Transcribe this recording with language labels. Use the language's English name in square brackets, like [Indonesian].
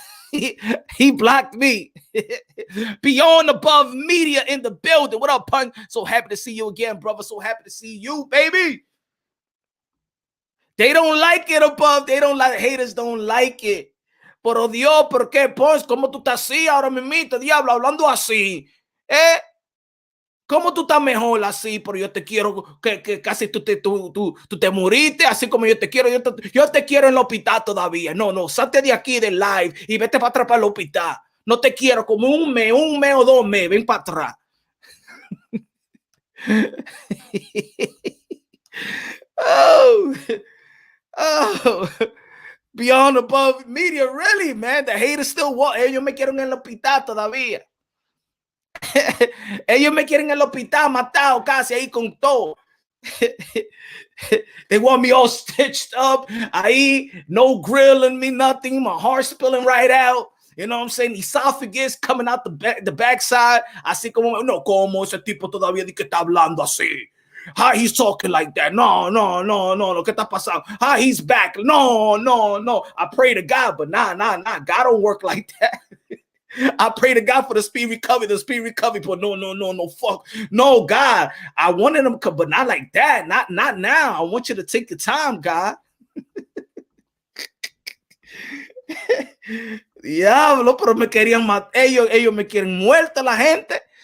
[English] he blocked me. Beyond Above Media in the building. What up, Punch? So happy to see you again, brother. So happy to see you, baby. They don't like it, Above. They don't like, haters don't like it. [Spanish] Pero Dios, ¿por qué, Punch? ¿Cómo tú estás así ahora mismo, diablo, hablando así? ¿Cómo tú estás mejor así? Pero yo te quiero, que casi tú te moriste, así como yo te quiero. Yo te quiero en el hospital todavía. No, salte de aquí del live y vete para atrás para el hospital. No te quiero como un mes o 2 meses. Ven para atrás. [English] Oh, Beyond Above Media, really, man. The haters still want. [Spanish] Ellos me quieren en el hospital todavía. Ellos me quieren en el hospital matado casi ahí con todo. [English] They want me all stitched up. [Spanish] Ahí, [English] no grilling me, nothing. My heart spilling right out. You know what I'm saying? Esophagus coming out the backside. [Spanish] Así como, no, como ese tipo todavía de que está hablando así. [English] How he's talking like that? No. [Spanish] ¿Qué está pasando? [English] How he's back? No. I pray to God, but nah. God don't work like that. I pray to God for the speed recovery, but no, fuck. No, God, I wanted him, but not like that. Not now. I want you to take your time, God. [Spanish] Diablo, pero me querían matar. Ellos me quieren muerta la gente.